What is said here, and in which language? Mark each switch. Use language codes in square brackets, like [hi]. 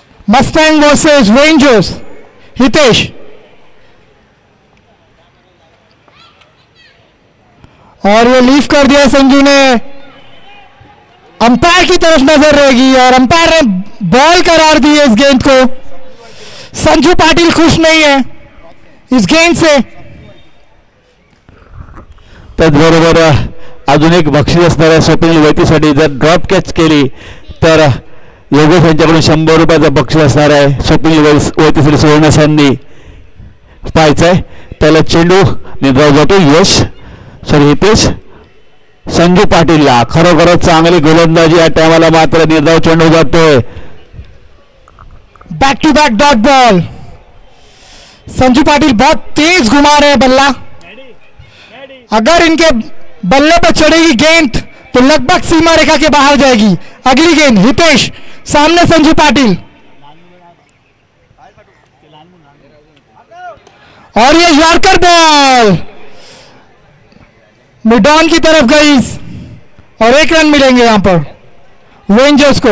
[hi] Mustang versus rangers. Hitesh और ये leave कर दिया संजू ने। अंपायर की तरफ नजर रहेगी और अंपायर ने बॉल करार दी है इस गेंद को। संजू पाटिल खुश नहीं है इस गेंद से। [mr] त्याचबरोबर अजून एक बक्षीस असणार आहे स्वप्नील वैतीसाठी। जर ड्रॉप कॅच केली तर योगेश यांच्याकडून 100 रुपयाचं बक्षीस असणार आहे। स्वप्नील वैतीसाठी सुवर्ण संधी पाहायचंय। त्याला चेंडू निर्धाव जातो यश सॉरी हितेश संजू पाटीलला। खरोखरच चांगली गोलंदाजी या टायमाला मात्र निर्धाव चेंडू जातोय। [en] Back to back dot ball. [hi] Sanju Patil बहुत तेज घुमा रहे हैं बल्ला। अगर इनके बल्ले पर चढ़ेगी गेंद तो लगभग सीमा रेखा के बाहर जाएगी। अगली गेंद हितेश सामने संजू पाटिल और ये यॉर्कर बॉल मिडॉन की तरफ गई और 1 रन मिलेंगे यहां पर रेंजर्स को।